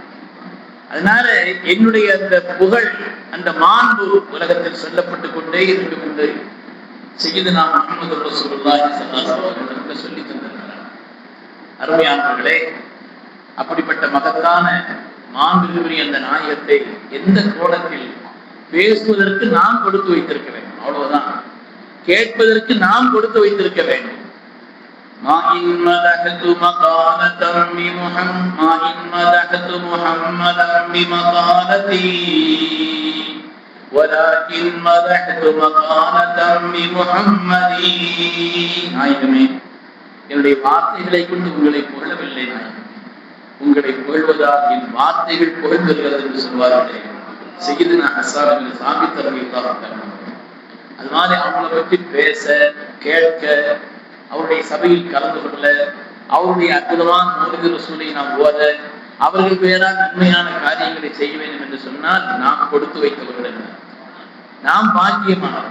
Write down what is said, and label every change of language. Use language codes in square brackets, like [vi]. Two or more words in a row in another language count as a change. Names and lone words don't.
[ta] அதனால என்னுடைய அந்த புகழ், அந்த மாண்பு உலகத்தில் சொல்லப்பட்டு கொண்டே இருந்து சய்யிதுனா முஹம்மது [ar] رسول الله صلى الله عليه وسلم [ta] சொல்லி தந்திருக்கிறார். அருமையானவர்களே, அப்படிப்பட்ட மகத்தான மாண்புக்குரிய அந்த நாயகத்தை எந்த கோணத்தில் பேசுவதற்கு நாம் கொடுத்து வைத்திருக்க வேண்டும், அவ்வளவுதான். கேட்பதற்கு நாம் கொடுத்து வைத்திருக்க வேண்டும். [ar] ما إن مدحت مقالة محمدا بمقالتي ولكن مدحت مقالة بمحمد. [ta] நாயகமே, என்னுடைய வார்த்தைகளை கொண்டு உங்களை புகழவில்லை, உங்களை புகழ்வதால் என் வார்த்தைகள் புகழ்கிறது என்று சொல்வார்களே சய்யிதுனா ஹஸ்ஸான் பின் சாபித் [ar] رضي الله عنه. [ta] அது மாதிரி அவங்களை பற்றி பேச, கேட்க, அவருடைய சபையில் கலந்து கொள்ள, அவருடைய அற்புதமான [ar] مولد رسول [ta] நாம் ஓத, அவர்கள் பேரால் நன்மையான காரியங்களை செய்ய வேண்டும் என்று சொன்னால் நாம் கொடுத்து வைத்தவர்கள், நாம் பாக்கியமானவர்.